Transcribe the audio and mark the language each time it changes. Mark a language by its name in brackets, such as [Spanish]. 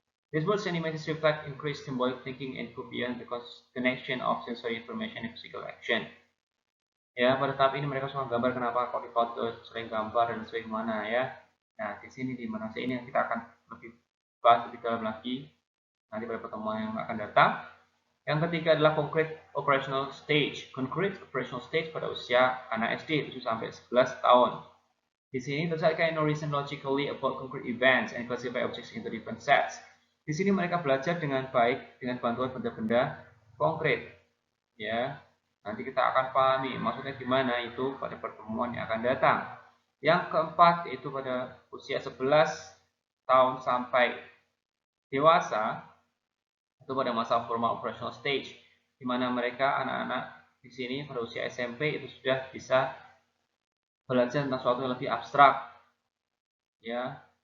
[English] These words and images reflect increased symbolic thinking and go beyond the connection of sensory information and physical action. [Indonesian] Ya, pada tahap ini mereka suka gambar. Kenapa kok di foto sering gambar dan sering mana ya? Nah, di sini di mana sih ini yang kita akan lebih bahas lebih dalam lagi nanti pada pertemuan yang akan datang. Yang ketiga adalah concrete operational stage. Concrete operational stage pada usia anak SD 7 sampai 11 tahun. Di sini mereka [English] can reason logically about concrete events and classify objects into different sets. [Indonesian] Di sini mereka belajar dengan baik dengan bantuan benda-benda konkret. Ya, nanti kita akan pahami maksudnya gimana itu pada pertemuan yang akan datang. Yang keempat yaitu pada usia 11 tahun sampai dewasa itu pada masa formal operational stage, di mana mereka anak-anak di sini pada usia SMP itu sudah bisa belajar tentang sesuatu yang lebih abstrak, ya.